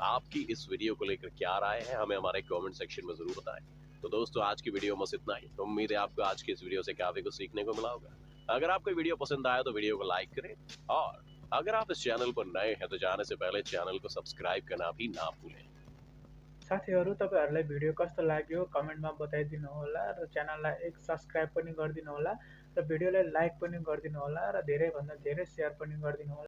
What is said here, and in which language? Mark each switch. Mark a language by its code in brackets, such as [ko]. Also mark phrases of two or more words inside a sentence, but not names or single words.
[hi] आपकी इस वीडियो को लेकर क्या राय है, हमें हमारे [en] comment section [hi] में जरूर बताएं। तो दोस्तों, आज की वीडियो में बस इतना ही। उम्मीद है आपको आज की इस वीडियो से काफी कुछ सीखने को मिला होगा। अगर आपको वीडियो पसंद आया तो वीडियो को लाइक करें और अगर आप इस चैनल पर नए हैं तो जाने से पहले चैनल को सब्सक्राइब करना भी ना भूलें। [ne] साथीहरू, तपाईँहरूलाई भिडियो कस्तो लाग्यो कमेन्टमा बताइदिनु होला र च्यानललाई एक सब्सक्राइब पनि गरिदिनु होला र भिडियोलाई लाइक पनि गरिदिनु होला र धेरैभन्दा धेरै सेयर पनि गरिदिनु होला।